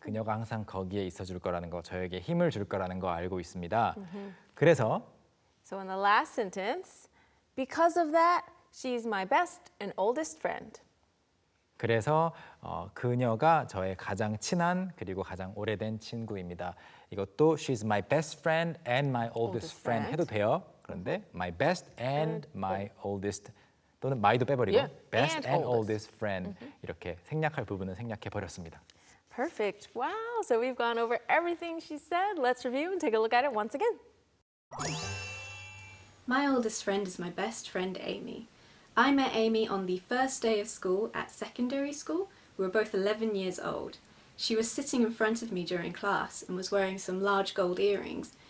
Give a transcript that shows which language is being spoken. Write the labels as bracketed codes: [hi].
[ko] 그녀가 항상 거기에 있어 줄 거라는 거, 저에게 힘을 줄 거라는 거 알고 있습니다. 그래서 [en] So in the last sentence, because of that, she's my best and oldest friend. [ko] 그래서 그녀가 저의 가장 친한 그리고 가장 오래된 친구입니다. 이것도 [en] she's my best friend and my oldest friend [ko] 해도 돼요. 그런데 [en] my best and my oldest [ko] 또는 [en] my도 [ko] 빼버리고 [en] Yeah, best and and oldest friend [ko] 이렇게 생략할 부분은 생략해 버렸습니다. [en] Perfect. Wow. So we've gone over everything she said. Let's review and take a look at it once again. My oldest friend is my best friend Amy. I met Amy on the first day of school at secondary school. We were both 11 years old. She was sitting in front of me during class and was wearing some large gold earrings.